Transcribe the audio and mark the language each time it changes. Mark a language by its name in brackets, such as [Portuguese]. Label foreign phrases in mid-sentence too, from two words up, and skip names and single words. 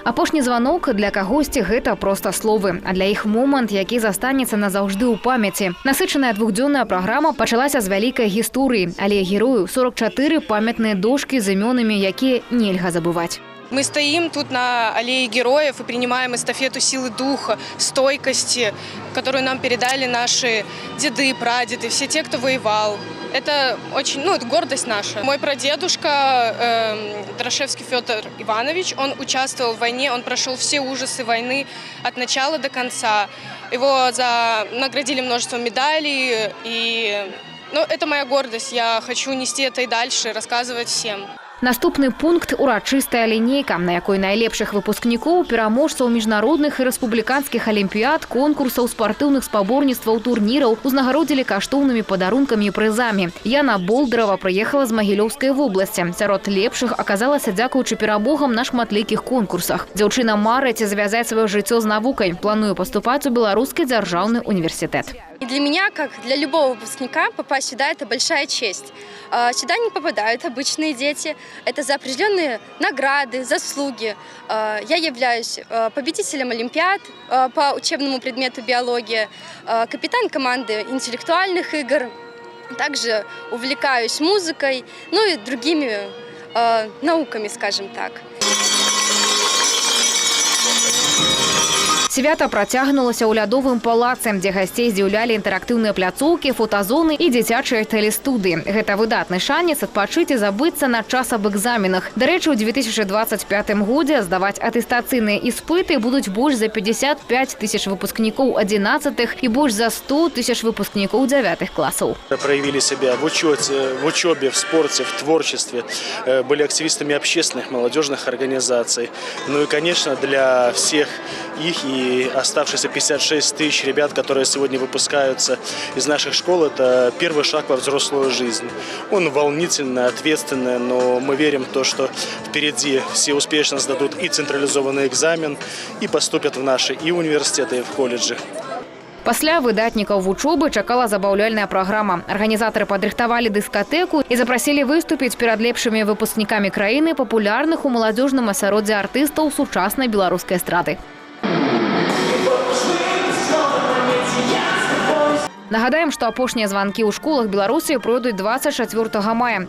[Belarusian] Апошні званок для кагосьці гэта проста словы, а для іх момант, які застанецца назаўжды ў памяці. Насычаная двухдзённая праграма пачалася з вялікай гісторыі, але герою 44 памятныя дошкі з імёнамі, якія нельга забываць. [Russian] Мы стоим тут на аллее героев и принимаем эстафету силы духа, стойкости, которую нам передали наши деды, прадеды, все те, кто воевал. Это очень, это гордость наша. Мой прадедушка Драшевский Федор Иванович, он участвовал в войне, он прошел все ужасы войны от начала до конца. Его наградили множеством медалей, и это моя гордость. Я хочу нести это и дальше, рассказывать всем. [Belarusian] Наступны пункт – урачыстая лінейка, на якой найлепшых выпускнікоў, пераможцаў міжнародных і рэспубліканскіх алімпіяд, конкурсаў, спартыўных спаборніцтваў, турніраў узнагародзілі каштоўнымі падарункамі і прызамі. Яна Болдырава прыехала з Магілёўскай вобласці. Сярод лепшых аказалася дзякуючы перамогам на шматлікіх конкурсах. Дзяўчына марыць звязаць сваё жыццё з навукай. Планую паступаць у Беларускі дзяржаўны універсітэт. [Russian] И для меня, как для любого выпускника, попасть сюда – это большая честь. Сюда не попадают обычные дети. Это за определенные награды, заслуги. Я являюсь победителем олимпиад по учебному предмету биология, капитан команды интеллектуальных игр. Также увлекаюсь музыкой, и другими науками, скажем так. [Belarusian] Свята працягнулася ў лядовым палацы, дзе гасцей здзіўлялі інтэрактыўныя пляцоўкі, фотазоны і дзіцячыя тэлестудыі. Гэта выдатны шанец адпачыць і забыцца на час аб экзаменах. Дарэчы, у 2025 годзе здаваць атэстацыйныя іспыты будуць больш за 55 тысяч выпускнікоў 11-х і больш за 100 тысяч выпускнікоў 9-х класаў. [Russian] Проявили себя в учебе, в спорте, в творчестве, были активистами общественных, молодежных организаций. И, конечно, для всех их и оставшиеся 56 тысяч ребят, которые сегодня выпускаются из наших школ, это первый шаг во взрослую жизнь. Он волнительный, ответственный, но мы верим в то, что впереди все успешно сдадут и централизованный экзамен, и поступят в наши и университеты, и в колледжи. [Belarusian] Пасля выдатнікаў вучобы чакала забаўляльная праграма. Арганізатары падрыхтавалі дыскатэку і запрасілі выступіць перад лепшымі выпускнікамі краіны папулярных у маладзёжным асяроддзі артыстаў сучаснай беларускай эстрады. Нагадаем, што апошнія званкі ў школах Беларусі пройдуць 24 мая.